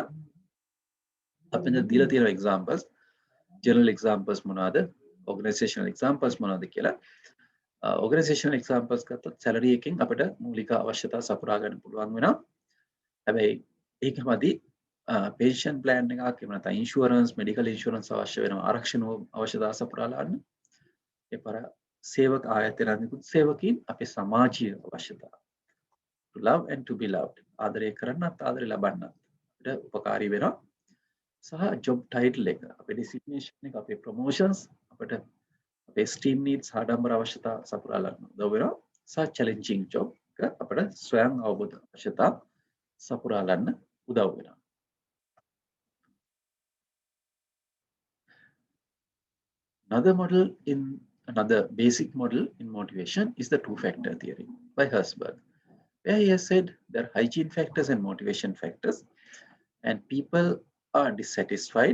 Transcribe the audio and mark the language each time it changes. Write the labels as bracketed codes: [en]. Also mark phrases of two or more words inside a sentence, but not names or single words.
[si] අපි දැන් දීලා තියෙන [en] examples, general examples [si] මොනවාද? [en] organizational examples [si] මොනවද කියලා. [en] organizational examples [si] ගත්තොත් salary එකෙන් අපිට මූලික අවශ්‍යතා සපුරා ගන්න පුළුවන් වෙනවා. හැබැයි ඒකමදි [en] pension plan [si] එකක් එහෙම නැත්නම් [en] insurance, medical insurance [si] අවශ්‍ය වෙනවා. ආරක්ෂණ අවශ්‍යතා සපුරාලා ගන්න. ඒ පර සේවක ආයතනනිකුත් සේවකීන් අපේ සමාජීය අවශ්‍යතා. [en] to love and to be loved. [si] ආදරය කරන්නත් ආදරය ලබන්නත් අපිට උපකාරී වෙනවා. සහ [en] job title [si] එක, අපේ designation එක, අපේ promotions අපිට අපේ [en] esteem needs [si] ආඩම්බර අවශ්‍යතා සපුරාලා ගන්න උදව් වෙනවා. සහ [en] challenging job [si] එක අපිට ස්වයං අවබෝධ අවශ්‍යතා සපුරා ගන්න උදව් වෙනවා. [en] Another basic model in motivation is the two-factor theory by Herzberg, where he has said there are hygiene factors and motivation factors, and people are dissatisfied.